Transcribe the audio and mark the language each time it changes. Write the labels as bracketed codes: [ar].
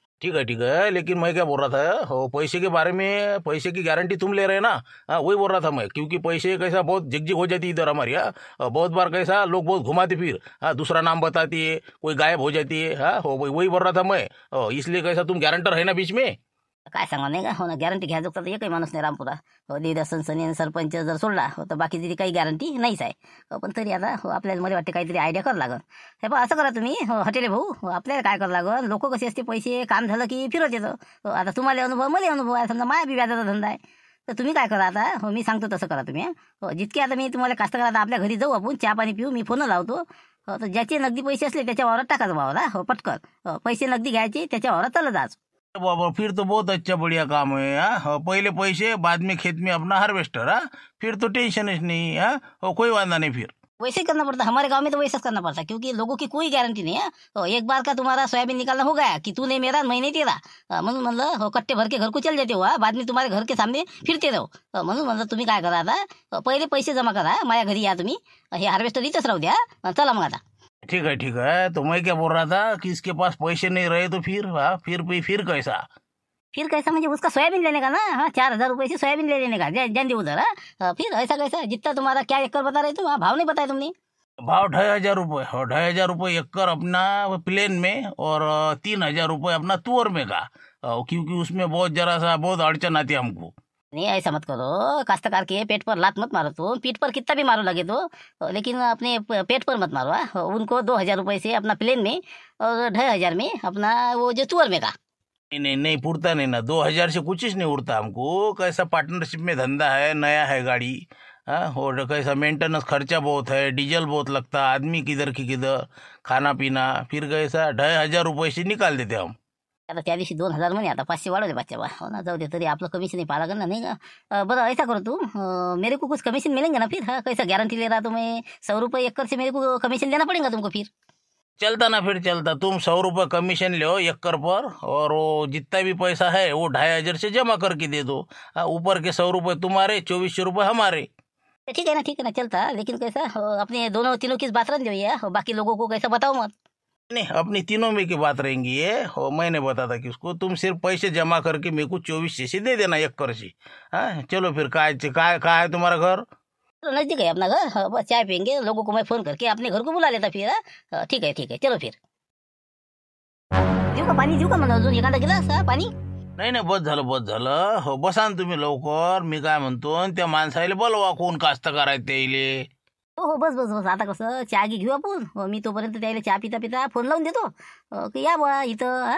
[hi] ठीक है, लेकिन मैं क्या बोल रहा था, हो पैसे के बारे में, पैसे की गारंटी तुम ले रहे हैं ना? वही बोल रहा था मैं, क्योंकि पैसे कैसा बहुत झिकझिक हो जाती है इधर हमारी। बहुत बार कैसा लोग बहुत घुमाते फिर, दूसरा नाम बताती है, कोई गायब हो जाती है। हो वही बोल रहा था मैं। इसलिए कैसा तुम गारंटर है ना बीच में? [mr] काय सांगा नाही का? हो ना, गॅरंटी घ्यायचं तर एकही माणूस नाही रामपुरा। हो निदर्शन सनी सरपंच जर सोडला हो तर बाकी तरी काही गॅरंटी नाहीच आहे। हो पण तरी आता हो आपल्याला मला वाटते काहीतरी आयडिया करावं लागल। हे बा असं करा तुम्ही, हो हॉटेले भाऊ, हो आपल्याला काय करावं लागल, लोक कसे असते पैसे काम झालं की फिरत येतं। हो आता तुम्हाला अनुभव, मला अनुभव आहे, समजा माया बी व्याजाचा धंदा आहे। तर तुम्ही काय करा आता, हो मी सांगतो तसं करा तुम्ही। हो जितके आता मी तुम्हाला कास्तकार, आता आपल्या घरी जाऊ आपण, चहा पाणी पिऊ, मी फोन लावतो। हो तर ज्याचे नगदी पैसे असले त्याच्या वावरात टाकायचं भावाला। हो पटकन पैसे नगदी घ्यायचे, त्याच्या वावरात चालत जायचं। [hi] बाबा फिर तो बहुत अच्छा बढ़िया काम है। हाँ, पहले पैसे बाद में खेत में अपना हार्वेस्टर। हाँ, फिर तो टेंशन ही नहीं। हाँ, कोई वादा नहीं फिर। वैसे ही करना पड़ता है, हमारे गांव में तो वैसे करना पड़ता है, क्योंकि लोगों की कोई गारंटी नहीं है। तो एक बार का तुम्हारा सोयाबीन निकालना हो गया कि तू नहीं मेरा मैं नहीं तेरा, [mr] म्हणून म्हणलं [hi] कट्टे भर के घर को चल जाते हो। बाद में तुम्हारे घर के सामने फिरते रहो। [mr] म्हणून म्हणलं तुम्ही काय करा आता, पहिले पैसे जमा करा, माझ्या घरी या तुम्ही, हे हार्वेस्टर इथंच राहू द्या। चला मग आता। [hi] ठीक है ठीक है। तो मैं क्या बोल रहा था कि इसके पास पैसे नहीं रहे तो फिर फिर कैसा? फिर कैसा म्हणजे उसका सोयाबीन लेने का ना। हाँ, 4,000 रुपये से सोयाबीन ले लेने का, जान दे उधर। फिर ऐसा कैसा, जितना तुम्हारा क्या एकड़ बता रहे तुम, भाव नहीं बताया तुमने। भाव 2,500 रुपये, और 2,500 रुपये एकड़ अपना प्लेन में, और 3,000 रुपये अपना तुअर में का। क्योंकि उसमें बहुत जरा सा बहुत अड़चन आती है हमको। नहीं ऐसा मत करो, काश्तकार के पेट पर लात मत मारो तुम, पीठ पर कितना भी मारो लगे तो, लेकिन अपने पेट पर मत मारो। हाँ, उनको 2,000 रुपये से अपना प्लेन में और 2,500 में अपना वो जो तुअर में का। नहीं नहीं नहीं, पुरता नहीं ना, 2,000 से कुछ नहीं उड़ता हमको। कैसा पार्टनरशिप में धंधा है, नया है गाड़ी। हाँ, और कैसा मेंटेनेंस खर्चा बहुत है, डीजल बहुत लगता, आदमी किधर की किधर, खाना पीना। फिर कैसा 2,500 रुपये से निकाल देते हम। [mr] आता त्या दिवशी 2,000 म्हणे, आता 500 वाढवले बच्चा बा। हो ना, जाऊ दे, तरी आपलं कमिशन नाही पाहा लागेल ना, नाही का। [hi] बरं ऐसा करो तू, मेरे को कुछ कमीशन मिलेंगे ना फिर। हाँ, कैसा गारंटी ले रहा तुम्हें, 100 रुपये एकड़ से मेरे को कमीशन देना पड़ेगा तुमको फिर। चलता ना, फिर चलता। तुम 100 रुपये कमीशन लो एकड़ पर, और वो जितना भी पैसा है वो 2,500 से जमा करके दे दो। हाँ, ऊपर के 100 रुपये तुम्हारे, 2,400 रुपये हमारे। तो ठीक है ना, ठीक है ना, चलता। लेकिन कैसा अपने दोनों तीनों की बात रख दो ये, बाकी लोगों को कैसा बताओ मत। नहीं, अपनी तीनों में की बात रहेंगी ये। और मैंने बताता कि उसको तुम सिर्फ पैसे जमा करके मेरे को 2400 से दे देना एकड़ से। हाँ, चलो फिर। कहाँ है तुम्हारा घर? तो नजदीक है अपना घर। हाँ, बस चाय पियेंगे, लोगों को मैं फोन करके अपने घर को बुला लेता फिर। हाँ, ठीक है, चलो फिर। [mr] देऊ का पाणी, देऊ का म्हणा अजून एखादा गिलास? हा, पाणी? नाही नाही, बस झालं। हो, बसा ना तुम्ही लवकर। मी काय म्हणतो, त्या माणसाला बोलवा, कोण कास्तकार आहेत त्याइले। हो, बस आता कसं चहा घेऊ आपण। मी तोपर्यंत त्याला चहा पिता फोन लावून देतो, की या बा इथं।